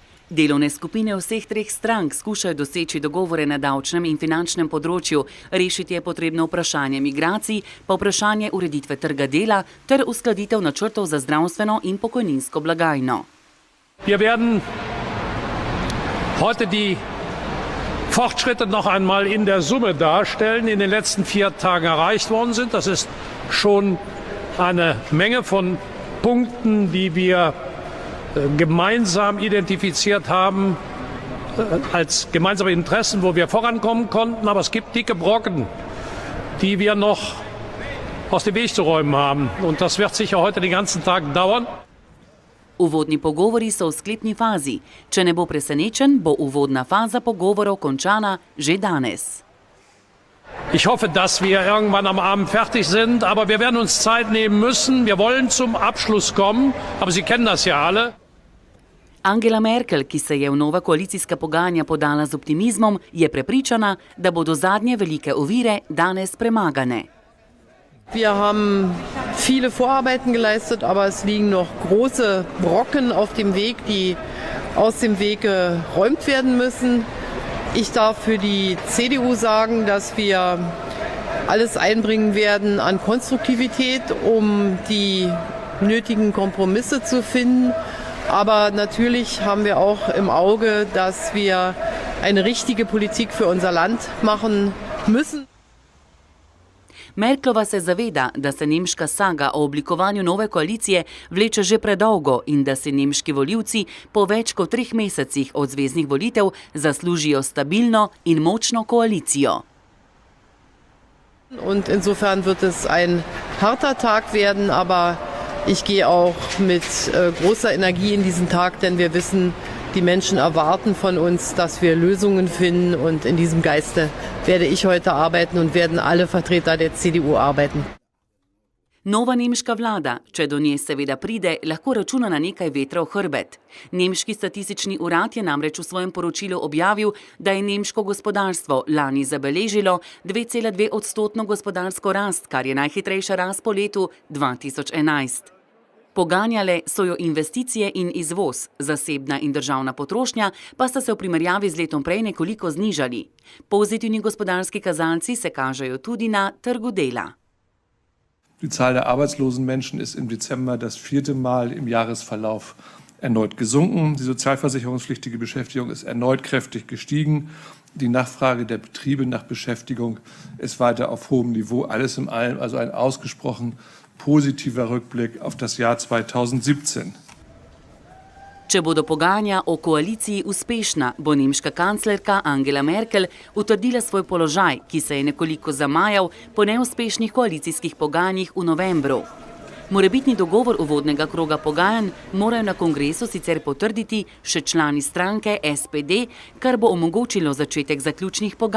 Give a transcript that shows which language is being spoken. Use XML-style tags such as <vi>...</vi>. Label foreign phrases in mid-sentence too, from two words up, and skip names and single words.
<sl>Delovne skupine vseh treh strank skušajo doseči dogovore na davčnem in finančnem področju, rešiti je potrebno vprašanje migracij, pa vprašanje ureditve trga dela ter uskladitev načrtov za zdravstveno in pokojninsko blagajno.</sl> <de>Wir werden heute die Fortschritte noch einmal in der Summe darstellen, die in den letzten 4 Tagen erreicht worden sind. Das ist schon eine Menge von Punkten, die wir gemeinsam identifiziert haben als gemeinsame Interessen, wo wir vorankommen konnten. Aber es gibt dicke Brocken, die wir noch aus dem Weg zu räumen haben. Und das wird sicher heute den ganzen Tag dauern.</de> <sl>Uvodni pogovori so v sklepni fazi. Če ne bo presenečen, bo uvodna faza pogovorov končana že danes.</sl> <de>Ich hoffe, dass wir irgendwann am Abend fertig sind, aber wir werden uns Zeit nehmen müssen. Wir wollen zum Abschluss kommen, aber Sie kennen das ja alle.</de> <sl>Angela Merkel, ki se je v nova koalicijska pogajanja podala z optimizmom, je prepričana, da bodo zadnje velike ovire danes premagane.</sl> <de>Wir haben viele Vorarbeiten geleistet, aber es liegen noch große Brocken auf dem Weg, die aus dem Weg geräumt werden müssen. Ich darf für die CDU sagen, dass wir alles einbringen werden an Konstruktivität, um die nötigen Kompromisse zu finden. Aber natürlich haben wir auch im Auge, dass wir eine richtige Politik für unser Land machen müssen.</de> <sl>Merklova se zaveda, da se nemška saga o oblikovanju nove koalicije vleče že predolgo in da si nemški volivci po več kot 3 mesecih od zveznih volitev zaslužijo stabilno in močno koalicijo.</sl> <de>Und insofern wird es ein harter Tag werden, aber ich gehe auch mit großer Energie in diesen Tag, denn wir wissen, die Menschen erwarten von uns, dass wir Lösungen finden, und in diesem Geiste werde ich heute arbeiten und werden alle Vertreter der CDU arbeiten.</de> <sl>Nova nemška vlada, če do nje seveda pride, lahko računa na nekaj vetra v hrbet. Nemški statistični urad je namreč v svojem poročilu objavil, da je nemško gospodarstvo lani zabeležilo 2,2% gospodarsko rast, kar je najhitrejša rast po letu 2011. Poganjale so jo investicije in izvoz, zasebna in državna potrošnja pa sta se v primerjavi z letom prej nekoliko znižali. Pozitivni gospodarski kazalci se kažejo tudi na trgu dela.</sl> <de>Die Zahl der arbeitslosen Menschen ist im Dezember das 4. Mal im Jahresverlauf erneut gesunken. Die sozialversicherungspflichtige Beschäftigung ist erneut kräftig gestiegen. Die Nachfrage der Betriebe nach Beschäftigung ist weiter auf hohem Niveau. Alles in allem also ein ausgesprochen positiver Rückblick auf das Jahr 2017.</de> <sl>Če bodo pogajanja o koaliciji uspešna, bo nemška kanclerka Angela Merkel utrdila svoj položaj, ki se je nekoliko zamajal po neuspešnih koalicijskih pogajanjih v novembru. Morebitni dogovor uvodnega kroga pogajanj morajo na kongresu sicer potrditi še člani stranke SPD, kar bo omogočilo začetek zaključnih pogajanj.</sl>